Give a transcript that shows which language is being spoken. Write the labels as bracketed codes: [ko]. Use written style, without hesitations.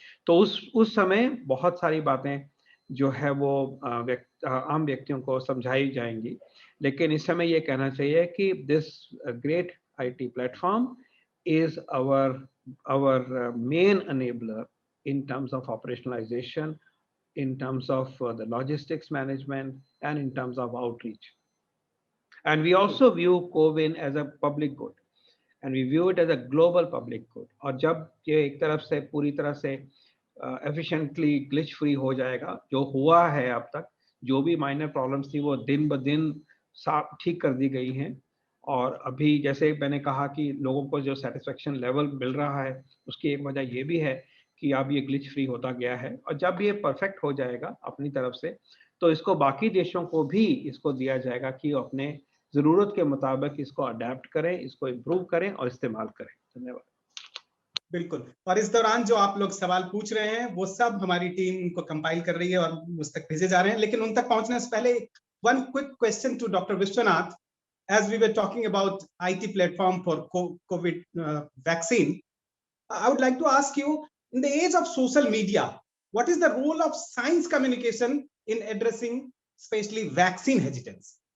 [hi] तो उस समय बहुत सारी बातें जो है वो आम व्यक्तियों को समझाई जाएंगी, लेकिन इस समय ये कहना चाहिए कि [en] This great IT platform is our main enabler in terms of operationalization, in terms of the logistics management, and in terms of outreach. And we also view CoWIN as a public good, and we view it as a global public good. [hi] और जब ये एक तरफ से पूरी तरह से [en] efficiently glitch free [hi] हो जाएगा, जो हुआ है अब तक, जो भी [en] minor problems [hi] थी वो दिन ब दिन ठीक कर दी गई हैं। और अभी जैसे मैंने कहा कि लोगों को जो सेटिस्फेक्शन लेवल मिल रहा है, उसकी एक वजह ये भी है कि अब ये ग्लिच फ्री होता गया है, और जब ये परफेक्ट हो जाएगा अपनी तरफ से, तो इसको बाकी देशों को भी इसको दिया जाएगा कि अपने जरूरत के मुताबिक इसको अडेप्ट करें, इसको इम्प्रूव करें और इस्तेमाल करें। धन्यवाद। बिल्कुल, और इस दौरान जो आप लोग सवाल पूछ रहे हैं वो सब हमारी टीम को कंपाइल कर रही है और उस तक भेजे जा रहे हैं, लेकिन उन तक पहुंचने से पहले [en] one quick question to [hi] doctor Vishwanath. [en] As we were talking about IT platform for COVID vaccine, I would like to ask you, in the age of social media, what is the role of science communication in addressing especially vaccine hesitance?